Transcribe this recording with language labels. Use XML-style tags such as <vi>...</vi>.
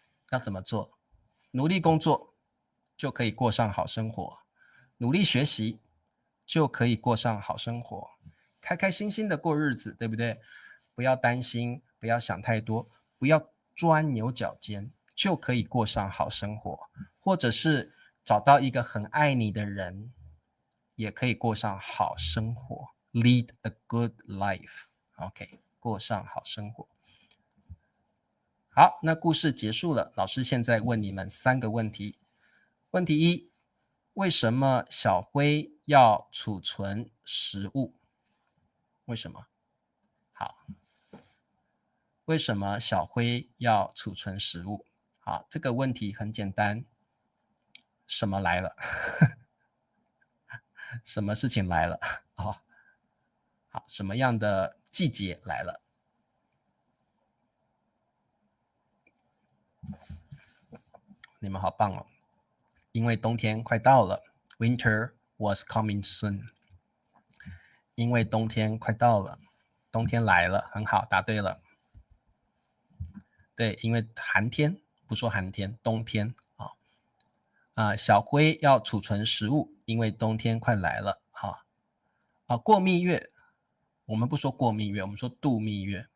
<zh>要怎么做？努力工作就可以过上好生活，努力学习就可以过上好生活，开开心心的过日子，对不对？不要担心，不要想太多，不要钻牛角尖，就可以过上好生活。或者是找到一个很爱你的人，也可以过上好生活。</zh> <en>Lead a good life， OK，</en> <zh>过上好生活。好，那故事结束了。老师现在问你们3个问题。问题1，为什么小灰要储存食物？为什么？好，为什么小灰要储存食物？好，这个问题很简单。什么来了？什么事情来了？好，什么样的季节来了？你们好棒哦！因为冬天快到了 ，</zh> <en>Winter was coming soon。</en> <zh>因为冬天快到了，冬天来了，很好，答对了。对，因为寒天，不说寒天，冬天小灰要储存食物，因为冬天快来了过蜜月，我们不说过蜜月，我们说度蜜月。</zh>